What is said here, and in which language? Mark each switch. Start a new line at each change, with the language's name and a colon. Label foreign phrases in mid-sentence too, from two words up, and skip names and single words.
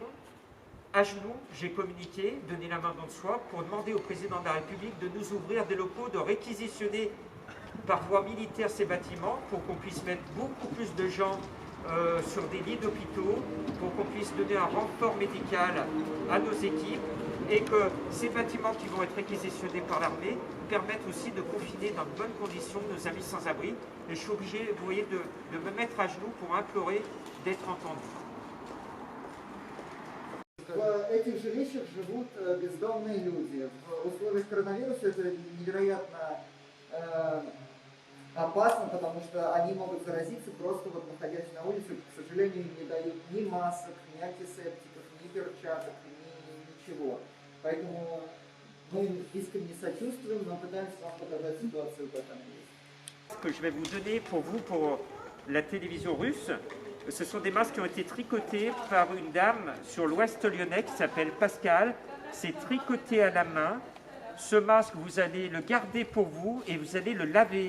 French: À genoux, j'ai communiqué, donné la main dans le soi, pour demander au président de la République de nous ouvrir des locaux, de réquisitionner par voie militaire ces bâtiments pour qu'on puisse mettre beaucoup plus de gens sur des lits d'hôpitaux, pour qu'on puisse donner un renfort médical à nos équipes et que ces bâtiments qui vont être réquisitionnés par l'armée permettent aussi de confiner dans de bonnes conditions nos amis sans-abri. Et je suis obligé, vous voyez, de me mettre à genoux pour implorer d'être entendu.
Russian: В этих жилищах живут бездомные люди. В условиях коронавируса это невероятно опасно, потому что они могут заразиться просто вот находясь на улице. К сожалению, им не дают ни масок, ни антисептиков, ни перчаток, ни ничего. Поэтому мы им искренне сочувствуем, но пытаемся вам показать ситуацию, как она есть.
French: Ce que je vais vous donner pour vous, pour la télévision russe, ce sont des masques qui ont été tricotés par une dame sur l'ouest lyonnais qui s'appelle Pascal. C'est tricoté à la main. Ce masque, vous allez le garder pour vous et vous allez le laver.